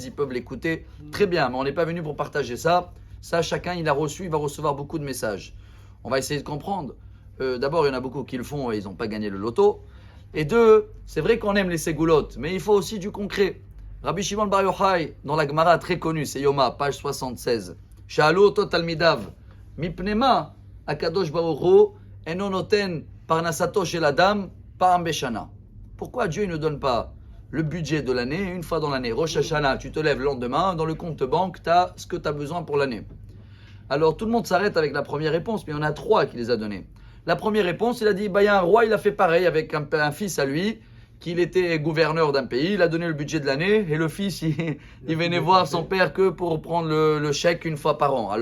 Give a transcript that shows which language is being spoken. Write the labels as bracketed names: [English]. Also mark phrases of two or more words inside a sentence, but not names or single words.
[French] Ils peuvent l'écouter très bien. Mais on n'est pas venu pour partager ça. Ça, chacun, il a reçu, il va recevoir beaucoup de messages. On va essayer de comprendre. D'abord, il y en a beaucoup qui le font et ils n'ont pas gagné le loto. Et deux, c'est vrai qu'on aime les ségoulottes, mais il faut aussi du concret. Rabbi Shimon Bar Yochai, dans la Gemara très connue, c'est Yoma, page 76. [Hebrew] שאלו את תלמידיו מפני מה הקדוש ברוך הוא אינו נותן פרנסתו של אדם פעם בשנה. [French] Pourquoi Dieu ne donne pas le budget de l'année une fois dans l'année? Rosh Hashanah, tu te lèves le lendemain, dans le compte banque, tu as ce que tu as besoin pour l'année. Alors tout le monde s'arrête avec la première réponse, mais il y en a trois qui les a donnés. La première réponse, il a dit, il y a un roi, il a fait pareil avec un fils à lui, qu'il était gouverneur d'un pays, il a donné le budget de l'année, et le fils, il venait voir son père que pour prendre le chèque une fois par an.